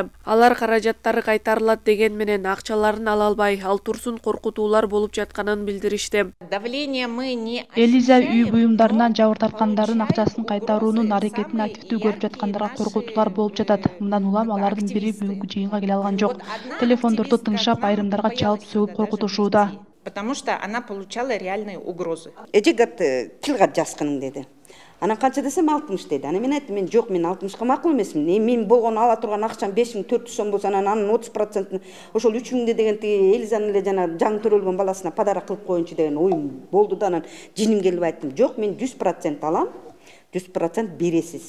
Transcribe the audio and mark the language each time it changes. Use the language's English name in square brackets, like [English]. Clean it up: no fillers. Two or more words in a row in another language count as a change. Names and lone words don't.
[Kyrgyz] Алар каражаттары кайтарылат деген менен акчаларын ала албай, ал турсун коркутуулар болуп жатканын билдиришти. Элиза үй буюмдарынан жабыр тарткандардын акчасын кайтаруунун аракетин активдүү көрүп жаткандарга коркутуулар болуп жатат. Мындан улам алардын бири бүгүнкү жыйынга келе алган жок. Телефондорду тыңшап, айрымдарга чалып сөгүп коркутушууда. [Russian] Потому что она получала реальные угрозы. [Kyrgyz] Эжегат тилгат жаскының деди. Анан канча десем 60 деди. Аны мен айттым, мен жок, мен 60га макул эмесмин. Мен болгон ала турган акчам 5400 сом болсо, анан 30% ошол 3000 деген тиги Элизанын эле жана жаңы төрөлгөн баласына подарок кылып коюнчу деген оюм болду да, анан жиним келип айттым, жок, мен 100% алам, 100% бересиз.